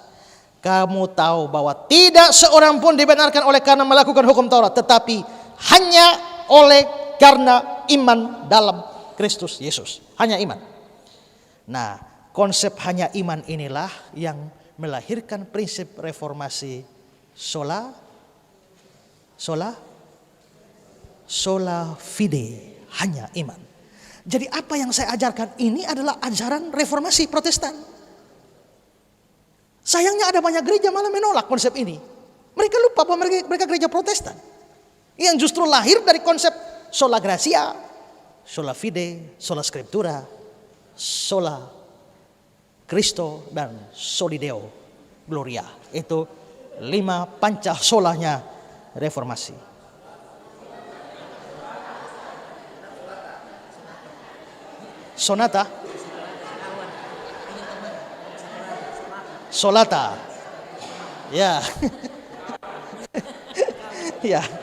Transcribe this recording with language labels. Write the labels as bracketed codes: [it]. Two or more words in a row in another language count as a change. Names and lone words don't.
[id] Kamu tahu bahwa tidak seorang pun dibenarkan oleh karena melakukan hukum Taurat, tetapi hanya oleh karena iman dalam Kristus Yesus. Hanya iman. Nah, konsep hanya iman inilah yang melahirkan prinsip reformasi [la] sola fide, [id] hanya iman. Jadi apa yang saya ajarkan ini adalah ajaran reformasi Protestan. Sayangnya ada banyak gereja malah menolak konsep ini. Mereka lupa bahwa mereka gereja Protestan yang justru lahir dari konsep [la] sola gratia, sola fide, sola scriptura, sola Cristo, [id] dan [la] soli Deo Gloria. [id] Itu 5 panca solanya reformasi. Sonata, solata, ya, ya.